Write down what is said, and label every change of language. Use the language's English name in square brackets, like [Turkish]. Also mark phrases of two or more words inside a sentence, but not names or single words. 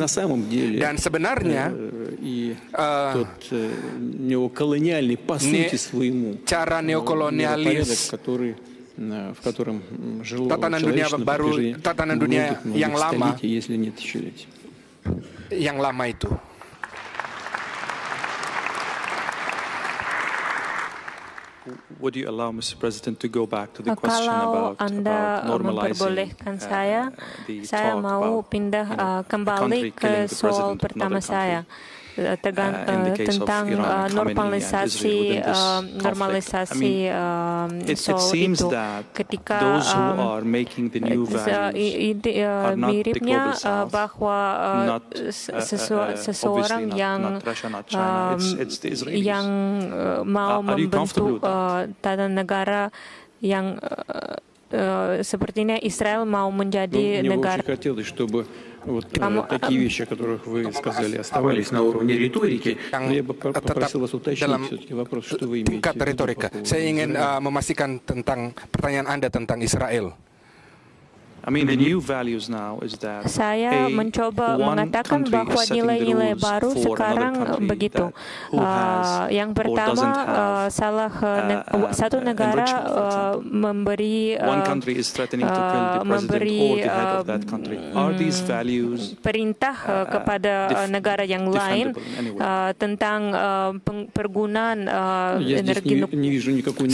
[Indonesian] Dan sebenarnya cara neokolonialis, tatanan dunia baru, tatanan dunia yang lama, itu. [English] Would you allow Mr. President to go back to the question [Indonesian] Kalau [English] about [Indonesian] Anda memperbolehkan saya mau pindah kembali ke soal pertama saya. Tentang normalisasi soal itu, ketika miripnya bahwa seseorang yang mau membentuk tatanan negara yang sepertinya Israel mau menjadi negara. [Russian] Такие вещи, о которых вы сказали, оставались на уровне риторики. Я бы попросил вас уточнить все-таки вопрос, что вы имеете в виду. [Indonesian] Saya ingin memastikan tentang pertanyaan Anda tentang Israel. Saya mencoba mengatakan bahwa nilai-nilai baru sekarang begitu. Yang pertama, satu negara memberi perintah kepada negara yang lain tentang penggunaan energi nuklir.